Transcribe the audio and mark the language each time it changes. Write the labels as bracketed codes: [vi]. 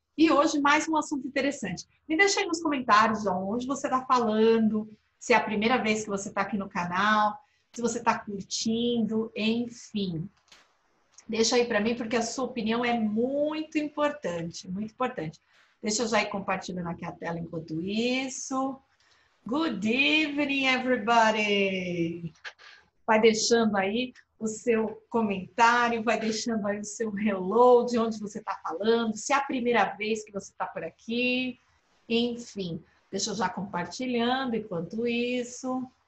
[pt] E hoje mais um assunto interessante. Me deixa aí nos comentários de onde você está falando, se é a primeira vez que você está aqui no canal, se você está curtindo, enfim. Deixa aí para mim, porque a sua opinião é muito importante, muito importante. Deixa eu já ir compartilhando aqui a tela enquanto isso. [en] Good evening, everybody! [pt] Vai deixando aí o seu comentário, vai deixando aí o seu hello, de onde você está falando, se é a primeira vez que você está por aqui, enfim. Deixa eu já compartilhando enquanto isso.